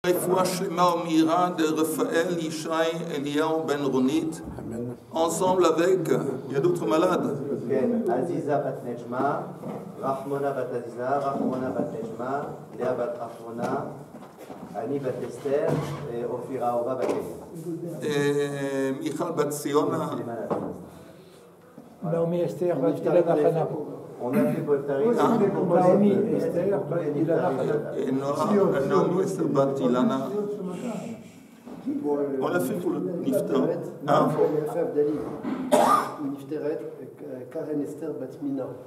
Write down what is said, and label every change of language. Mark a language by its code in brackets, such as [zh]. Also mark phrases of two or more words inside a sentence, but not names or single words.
[he] רפואה שלמה [fr] Omira de Raphaël Yishai Eliyahu Ben Ronit, ensemble avec, il y a d'autres malades. Aziza Bat Nejma, Rahmona Bat Aziza, Rahmona Bat Nejma, Léa Bat Rahmona, Ani Bat Esther et Ofira Ora Bat Esther. Et Michal Bat Siona. Naomi Esther Bat Ilana Hana. On a fait pour Naomi Esther Bat Ilana Hana. Et Naomi Esther Bat Ilana. On l'a fait pour le Niftar. Hein? Nifteret, Karen Esther Batmina.